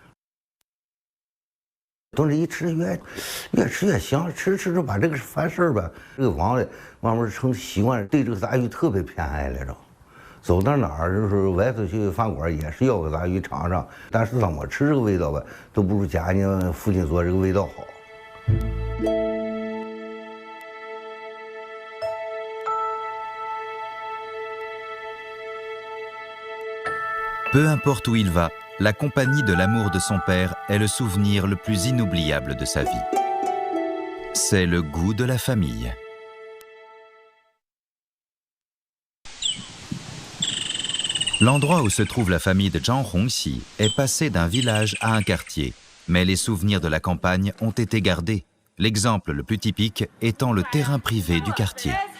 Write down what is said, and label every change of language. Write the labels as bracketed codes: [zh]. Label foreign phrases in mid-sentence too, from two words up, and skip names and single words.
[zh] 炖着一吃越吃越香，吃着把这个烦事儿吧，这个王嘞慢慢成习惯，对这个杂鱼特别偏爱来着。走到哪儿就是外头去饭馆也是要个杂鱼尝尝，但是怎么吃这个味道吧，都不如家里父亲做这个味道好。 [fr] Peu importe où il va, la compagnie de l'amour de son père est le souvenir le plus inoubliable de sa vie. C'est le goût de la famille. L'endroit où se trouve la famille de Zhang Hongxi est passé d'un village à un quartier, mais les souvenirs de la campagne ont été gardés, l'exemple le plus typique étant le terrain privé du quartier.